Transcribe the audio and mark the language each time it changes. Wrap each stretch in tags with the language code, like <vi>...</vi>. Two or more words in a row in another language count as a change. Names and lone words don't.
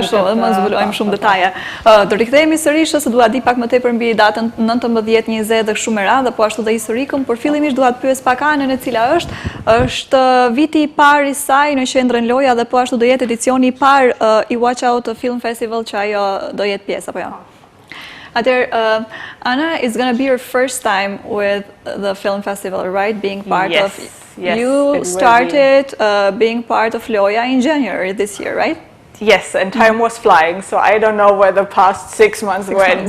<sq>Ashtu, më zbulojmë shumë detaje. Do rikthehemi sërish se dua di pak më tepër mbi datën 19-20 dhe shumë e radhë, po ashtu dhe historikun, por fillimisht dua të pyes pak anën e cila është viti i parë i saj në qendrën Loja dhe po ashtu do jetë edicioni i parë i Watch Out Film Festival që ajo do jetë pjesë apo jo?</sq> <en>Anna, it's going to be your first time with the film festival, right? Being part of... Yes, you started being part of Loja in January this year, right? Yes, and time was flying, so I don't know where the past 6 months went.</en>